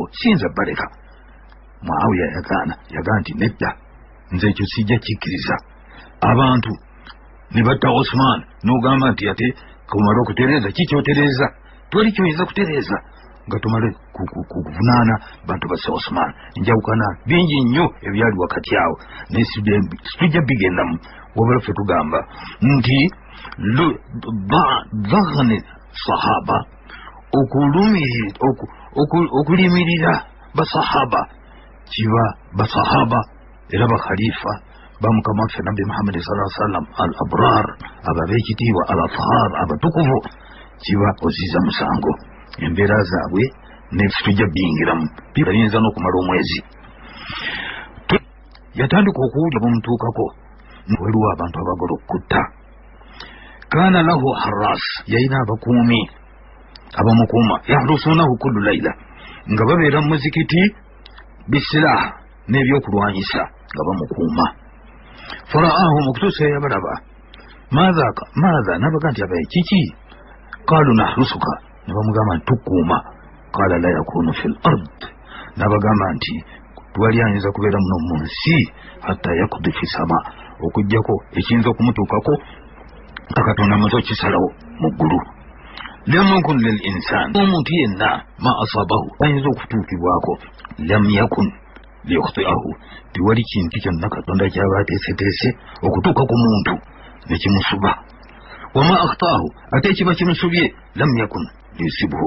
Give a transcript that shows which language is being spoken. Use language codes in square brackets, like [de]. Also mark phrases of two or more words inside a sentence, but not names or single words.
[lg] siyinza baleka Muawiya yagamba nti nedda nze ekyo sijja kikkiriza abantu ne batta Osman n'ogamba nti ate kumala okutereeza kikyotereeza toli kyoyinza kutereeza nga tumale kuvunaana bantu bassa Osman njawukana bingi nnyo ebyali wakati awo naye situjja bigendamu wabula ffe tugamba nti dhaghni sahaba okulimirira basahaba kiba basahaba era bakhalifa bamukama waffe nabbi muhammadi sallam [ar] al abrar [lg] ababekitiibwa [ar] al athar [lg] abatukuvu kiba oziza musango embeera zaabwe neffe tujja biyingiramu ayinza n'okumala omwezi yatandika okuwulira bumutuukako waliwo abantu abagala okutta [ar] كان له حرس [lg] yalina abakuumi abamukuuma [ar] يحرسونه كل ليلة [lg] nga babeera mu muzikiti bisilaha n'ebyokulwanyisa nga bamukuuma faraahu mukutuusa yabalaba maadha nabaga nti abaye kiki [ar] قالوا نحرسك [lg] ne bamugamba nti tukuuma [ar] قال لا يكون في الأرض [lg] nabagamba nti twali ayinza kubeera muno mu nsi [ar] حتى يقضي في السماء [lg] okugjako ekiyinza okumutuukako akatonda amaze okisalawo mu ggulu [ar] لم يكن للإنسان [lg] omuntu yenna [ar] ما أصابه [lg] ayinza okutuukibwako [ar] لم يكن ليخطئه [lg] tiwali kintu kyonna katonda kyaba ateeseteese okutuuka ku muntu nekimusuba [ar] وما أخطأه [lg] ate ekiba kimusubye [ar] لم يكن ليصيبه